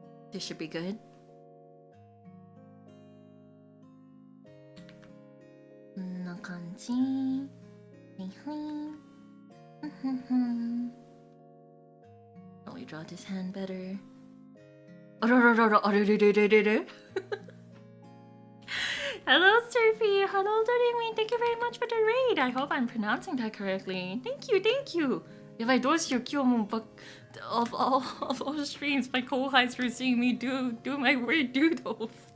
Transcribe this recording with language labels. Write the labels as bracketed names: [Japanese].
[English] This should be good. [Japanese] こんな感じ。はいはい。 [English] Oh, we draw this hand better. あらららら、あれれれれれれ。 Hello, Surfy. Hello, Doodling. Thank you very much for the raid. I hope I'm pronouncing that correctly. Thank you, thank you. [Japanese] やばい、どうしよう、今日も [English] of all streams, my co-hosts were seeing me do my weird doodles.